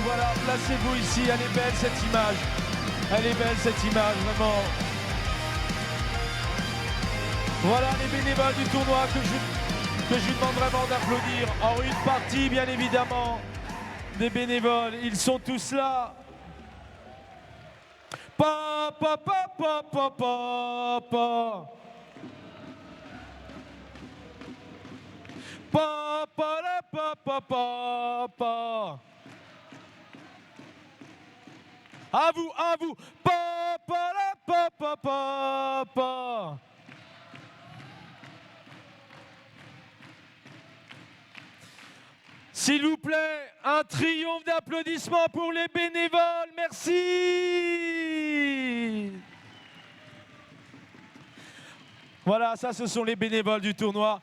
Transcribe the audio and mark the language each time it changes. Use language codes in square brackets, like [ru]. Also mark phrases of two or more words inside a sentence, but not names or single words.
[fr] Voilà, placez-vous ici, elle est belle cette image. Elle est belle cette image, vraiment. Voilà les bénévoles du tournoi que je demande vraiment d'applaudir. En une partie, bien évidemment, des bénévoles. Ils sont tous là. Pa, pa, pa, pa, pa, pa, pa. Pa, pa, la, pa, pa, pa, pa. À vous, à vous. Pa, pa, la, pa, pa, pa, pa. S'il vous plaît, un triomphe d'applaudissements pour les bénévoles. Merci. Voilà, ça ce sont les bénévoles du tournoi.